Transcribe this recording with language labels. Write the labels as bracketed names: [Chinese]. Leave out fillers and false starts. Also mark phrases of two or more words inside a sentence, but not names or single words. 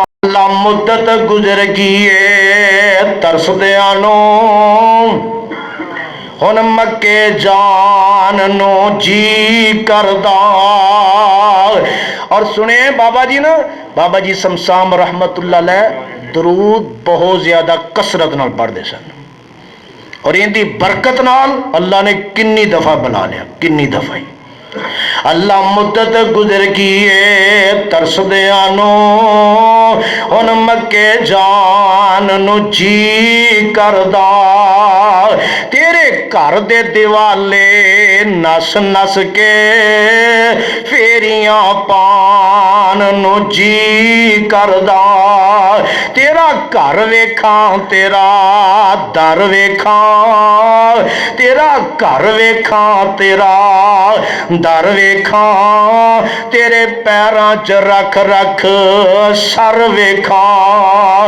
[Punjabi] اللہ مدت گزر گئی ترسدیاں نوں ہُݨ مکے جان نوں جی کردا. اور سنے بابا جی نا، بابا جی صمصام [Arabic] رحمة الله عليه [Punjabi] درود بہت زیادہ کثرت نال پڑھتے سن اور انکی برکت نال اللہ نے کنی دفعہ بلا لیا، کنی دفعہ ہی. اللہ مدت گزر گئی ترسدیاں نوں ہُݨ مکے جان نوں جی کردا، تیرے گھر دے دوالے نس نس کے پھیریاں پان نوں جی کردا، تیرا گھر ویکھاں تیرا در ویکھاں، تیرا گھر ویکھاں تیرا در ویکھاں، تیرے پیراں چ رکھ رکھ سر ویکھاں.